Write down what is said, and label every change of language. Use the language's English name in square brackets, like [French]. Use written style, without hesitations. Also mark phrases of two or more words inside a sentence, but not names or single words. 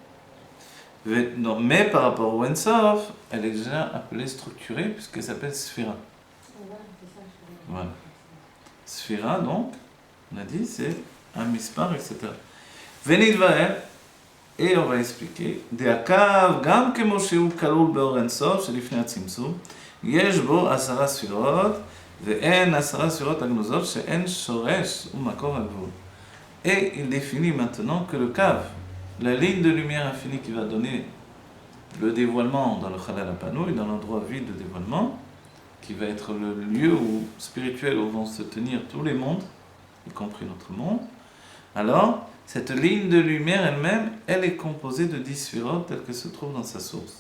[French] Mais par rapport au Ensof, elle est déjà appelée structurée puisqu'elle s'appelle sphira. Voilà. Sphira, donc, on a dit, c'est un mispar, etc. Venid vael. Et on va expliquer. [Hebrew] דהקו, גם כמו שהוא כלול באור אינסוף שלפני הצמצום, יש בו 10 ספירות, ואין 10 ספירות הגנוזות שאין שורש ומקור הגבול. [French] Et il définit maintenant que le cave, la ligne de lumière infinie qui va donner le dévoilement dans le [Hebrew] חלל הפנוי, [French] dans l'endroit vide de dévoilement, qui va être le lieu spirituel où vont se tenir tous les mondes, y compris notre monde, alors, cette ligne de lumière elle-même, elle est composée de 10 sphirotes telles qu'elles se trouvent dans sa source.